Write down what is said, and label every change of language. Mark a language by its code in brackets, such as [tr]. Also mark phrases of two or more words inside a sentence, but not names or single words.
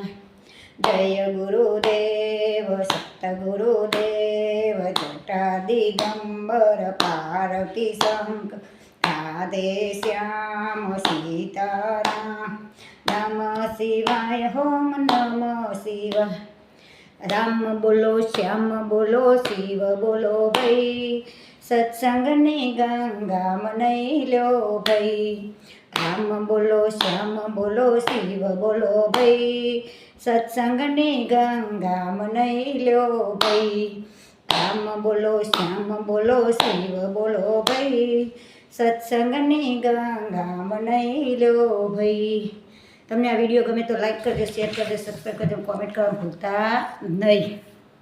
[sa] जय गुरुदेव सतगुरुदेव जटा दिगंबर पार्वती शंकर राधे श्याम सीताराम नमः शिवाय ओम नमः शिवाय। [gu] રામ બોલો શ્યામ બોલો શિવ બોલો ભાઈ સત્સંગ ને ગંગા મનાઈ લો ભાઈ। રામ બોલો શ્યામ બોલો શિવ બોલો ભાઈ સત્સંગ ને ગંગા મનાઈ લો ભાઈ। રામ બોલો શ્યામ બોલો શિવ બોલો ભાઈ સત્સંગ ને ગંગા મનાઈ લો ભાઈ। તમને આ વિડીયો ગમે તો લાઈક કરજો, શેર કરજો, સબસ્ક્રાઈબ કરજો, કોમેન્ટ કરવા ભૂલતા નહીં।